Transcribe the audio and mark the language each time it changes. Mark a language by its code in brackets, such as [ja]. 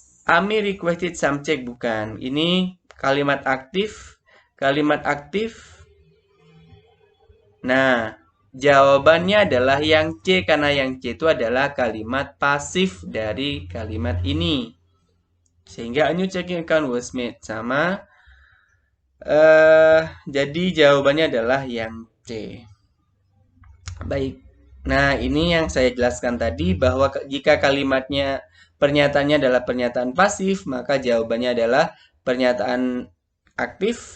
[id] Ami [en] requested some check, [id] bukan. Ini kalimat aktif, kalimat aktif. Nah, jawabannya adalah yang C, karena yang C itu adalah kalimat pasif dari kalimat ini. Sehingga [en] a new checking account was made. [id] Sama. Jadi jawabannya adalah yang C. Baik. Nah, ini yang saya jelaskan tadi bahwa jika pernyataannya adalah pernyataan pasif, maka jawabannya adalah pernyataan aktif.